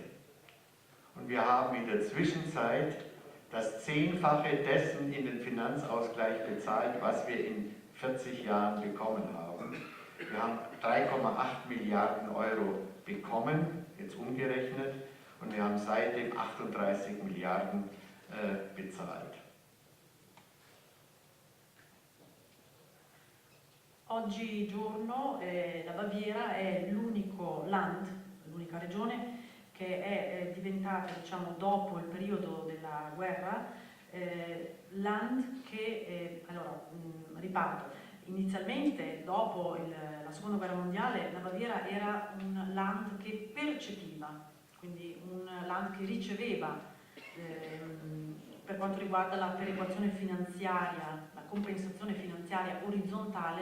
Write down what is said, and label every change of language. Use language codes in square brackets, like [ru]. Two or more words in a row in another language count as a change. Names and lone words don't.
[de] Und wir haben in der Zwischenzeit das Zehnfache dessen in den Finanzausgleich bezahlt, was wir in 40 Jahren bekommen haben. Wir haben 3,8 Milliarden Euro bekommen, jetzt umgerechnet, und wir haben seitdem 38 Milliarden bezahlt. [it] Oggigiorno la Baviera è l'unico land una regione che è diventata, diciamo, dopo il periodo della guerra, land che, riparto, inizialmente dopo la seconda guerra mondiale la Baviera era un land che percepiva, quindi un land che riceveva per quanto riguarda la perequazione finanziaria, la compensazione finanziaria orizzontale.